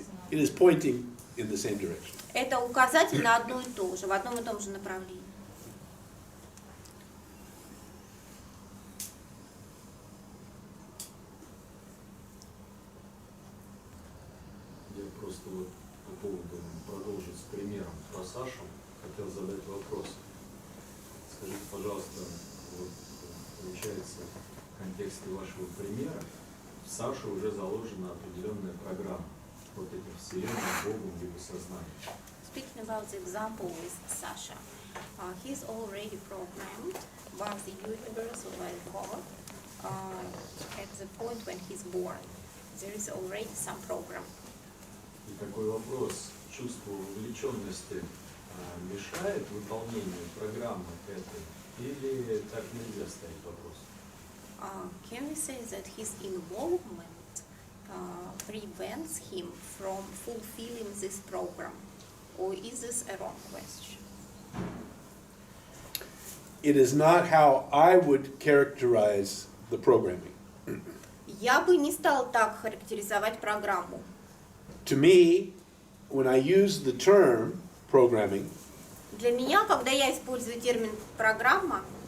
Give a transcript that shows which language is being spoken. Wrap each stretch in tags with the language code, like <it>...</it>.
<en>It is pointing in the same direction.</en> <ru>Это указатель на одно и то же, в одном и том же направлении. Я просто вот по поводу продолжить с примером про Сашу хотел задать вопрос. Скажите, пожалуйста, вот получается в контексте вашего примера в Саше уже заложена определенная программа вот этих вселенных, Богом либо сознанием.</ru> <en>Speaking about the example with Sasha, he's already programmed by the universe or by God at the point when he's born. There is already some program.</en> <ru>И такой вопрос, чувство вовлеченности мешает выполнению программы этой или так нельзя ставить вопрос?</ru> <en>Can we say that his involvement prevents him from fulfilling this program? Or is this a wrong question? It is not how I would characterize the programming.</en> <ru>Я бы не стал так характеризовать программу.</ru> <en>To me, when I use the term programming,</en> <ru>Для меня, когда я использую термин «программа»,</ru>